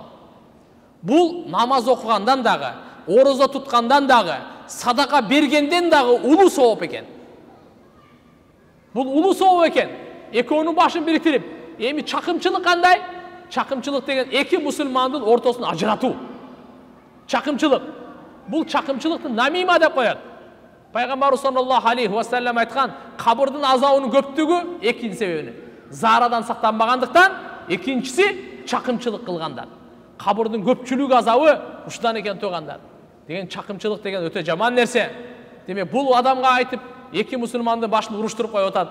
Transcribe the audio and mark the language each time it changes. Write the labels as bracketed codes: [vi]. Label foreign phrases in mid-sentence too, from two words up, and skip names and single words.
[ky] Бул намаз окугандан дагы, орозо туткандан дагы, садака бергенден дагы улуу сооп экен. Бул улуу сооп экен. Экөөнүн башын бириктирип, эми чакымчылык кандай? Чакымчылык деген эки мусулмандын ортосун ажыратуу. Чакымчылык. Бул чакымчылыкты намима деп коет. Пайгамбарыбыз [ar] صلى الله عليه وسلم [ky] айткан, кабырдын азабынын көптүгү экинчи себебинен. Зарадан сактанбагандыктан, экинчиси чакымчылык кылгандар. Кабырдын көпчүлүк азабы ушудан экен тугандар. Деген чакымчылык деген өтө жаман нерсе. Демек бул адамга айтып, эки мусулмандын башын уруштуруп коюп атат.